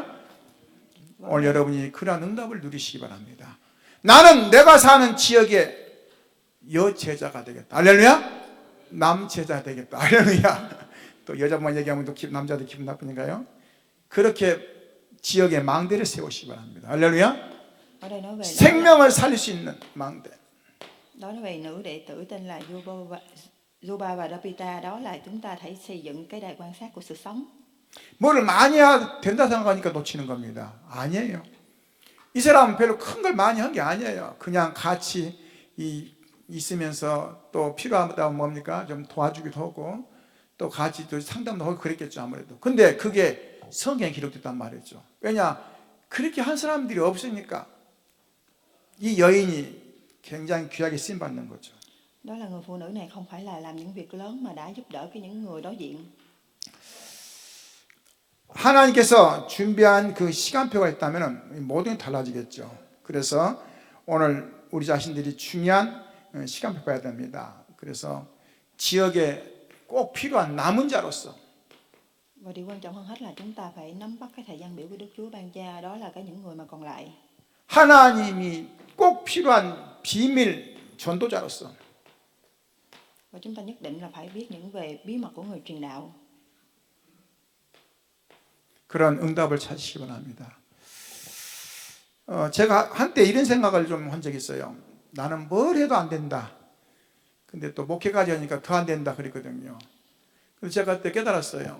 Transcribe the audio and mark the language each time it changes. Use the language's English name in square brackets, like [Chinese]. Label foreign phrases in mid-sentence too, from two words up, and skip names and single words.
[Korean] 오늘 여러분이 그러한 응답을 누리시기 바랍니다. 나는 내가 사는 지역에 여제자가 되겠다. 할렐루야. 남제자 되겠다. 할렐루야. 또 여자만 얘기하면 또 남자도 기분 나쁘니까요. 그렇게 지역에 망대를 세우시기 바랍니다. 할렐루야. [Vietnamese] Ở đây nói về [Korean] 생명을 살릴 수 있는 망대. [Vietnamese] nói về nữ đệ tử tên là Yoba và Dapita, đó là chúng ta phải xây dựng cái đài quan sát của sự sống. [Korean] 뭐를 많이 해야 된다 생각하니까 놓치는 겁니다. 아니에요. 이 사람은 별로 큰 걸 많이 한 게 아니에요. 그냥 같이 있으면서 또 필요하다 뭡니까? 좀 도와주기도 하고 또 같이 또 상담도 하고 그랬겠죠, 아무래도. 근데 그게 성경에 기록됐단 말이죠. 왜냐? 그렇게 한 사람들이 없으니까 이 여인이 굉장히 귀하게 쓰임 받는 거죠. [Vietnamese] Đó là người phụ nữ này không phải là làm những việc lớn mà đã giúp đỡ những người đối diện. [Korean] 하나님께서 준비한 그 시간표가 있다면 모든 게 달라지겠죠. 그래서 오늘 우리 자신들이 중요한 시간표 봐야 됩니다. 그래서 지역에 꼭 필요한 남은 자로서 [Vietnamese] Và điều quan trọng hơn hết là chúng ta phải nắm bắt cái thời gian biểu của Đức Chúa ban cha, đó là những người mà còn lại. [Korean] 하나님이 꼭 필요한 비밀 전도자로서 [Vietnamese] Và chúng ta nhất định là phải biết những về bí mật của người truyền đạo. [Korean] 그런 응답을 찾으시기 바랍니다. 제가 한때 이런 생각을 좀 한 적이 있어요. 나는 뭘 해도 안 된다. 근데 또 목회까지 하니까 더 안 된다 그랬거든요. 그래서 제가 그때 깨달았어요.